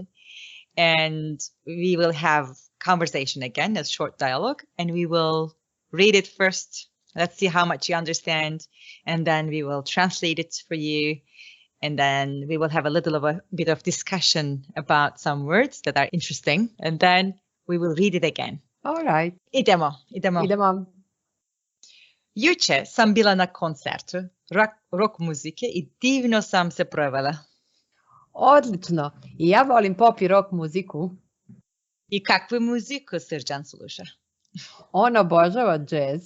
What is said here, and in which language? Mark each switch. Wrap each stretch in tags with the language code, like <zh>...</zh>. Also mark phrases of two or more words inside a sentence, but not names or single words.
<en>And we will have conversation again, a short dialogue, and we will read it first. Let's see how much you understand. And then we will translate it for you. And then we will have a bit of discussion about some words that are interesting. And then we will read it again. All right.</en> <sr>Idemo. Juče sam bila na koncertu rock muzike I divno sam se provela. Odlično. I ja volim pop I rock muziku. I kakvu muziku Srđan sluša? On obožava džez.</sr>